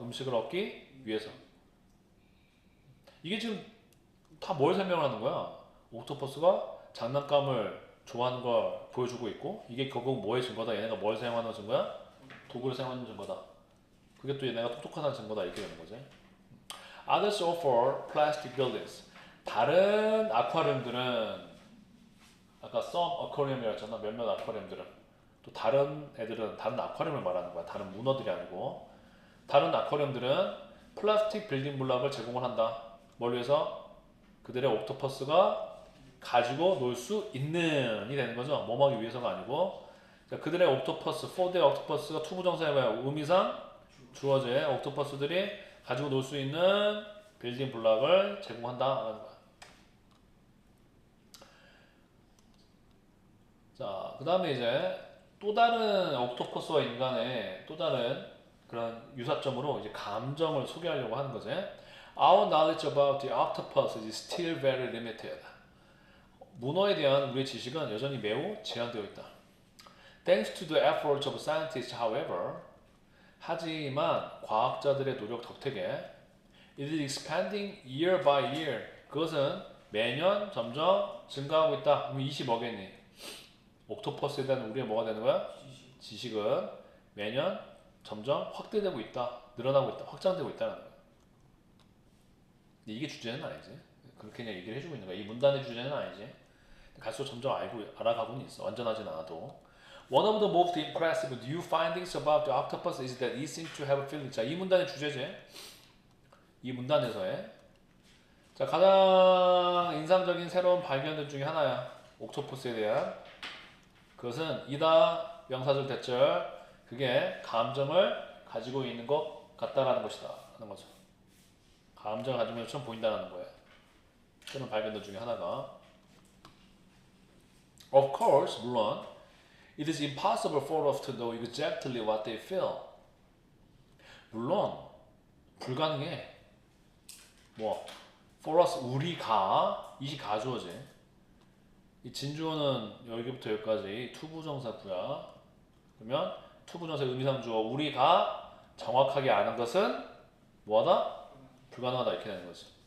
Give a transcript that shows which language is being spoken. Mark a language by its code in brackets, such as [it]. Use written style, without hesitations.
[ko] 음식을 얻기 위해서. 이게 지금 다 뭘 설명하는 거야? 옥토퍼스가 장난감을 좋아하는 걸 보여주고 있고 이게 결국 뭐의 증거다? 얘네가 뭘 사용하는 증거야? 도구를 사용하는 증거다. 그게 또 얘네가 똑똑하다는 증거다 이렇게 되는 거지. [en] Others offer plastic buildings. [ko] 다른 아쿠아리움들은 아까 some aquarium이라고 했잖아. 몇몇 아쿠아리움들은 또 다른 애들은 다른 아쿠아리움을 말하는 거야. 다른 문어들이 아니고 다른 아쿠아리움들은 플라스틱 빌딩 블록을 제공을 한다. 뭘 위해서? 그들의 옥토퍼스가 가지고 놀 수 있는이 되는 거죠. 뭐 하기 위해서가 아니고. 자, 그들의 옥토퍼스, for their 옥토퍼스가 투부정사에 뭐야? 의미상 주어져. 옥토퍼스들이 가지고 놀 수 있는 빌딩 블록을 제공한다라는 거야. 자, 그 다음에 이제 또 다른 옥토퍼스와 인간의 또 다른 그런 유사점으로 이제 감정을 소개하려고 하는 거지. [en] Our knowledge about the octopus is still very limited. [ko] 문어에 대한 우리의 지식은 여전히 매우 제한되어 있다. [en] Thanks to the efforts of scientists, however, [ko] 하지만 과학자들의 노력 덕택에 [en] it is expanding year by year. [ko] 그것은 매년 점점 증가하고 있다. 그럼 20 뭐겠니? 옥토퍼스에 대한 우리의 뭐가 되는 거야? 지식은 매년 점점 확대되고 있다. 늘어나고 있다. 확장되고 있다는 거야. 근데 이게 주제는 아니지. 그렇게 그냥 얘기를 해주고 있는 거야. 이 문단의 주제는 아니지. 갈수록 점점 알아가고는 있어. 완전하진 않아도. [en] One of the most impressive new findings about the octopus is that it seems to have feelings. [ko] 자, 이 문단의 주제지. 이 문단에서의 자, 가장 인상적인 새로운 발견들 중에 하나야. 옥토퍼스에 대한. 그것은 이다 명사절 대절 그게 감정을 가지고 있는 것 같다라는 것이다 하는 거죠. 감정을 가지고 있는 것처럼 보인다는 거예요. 그런 발견들 중에 하나가 [en] Of course, [ko] 물론 [en] It is impossible for us to know exactly what they feel. [ko] 물론 불가능해. 뭐 for us 우리가 이시 가주어지. 이 진주어는 여기부터 여기까지 투부정사구야. 그러면 투부정사 의미상 주어 우리가 정확하게 아는 것은 뭐하다? 불가능하다 이렇게 되는 거지.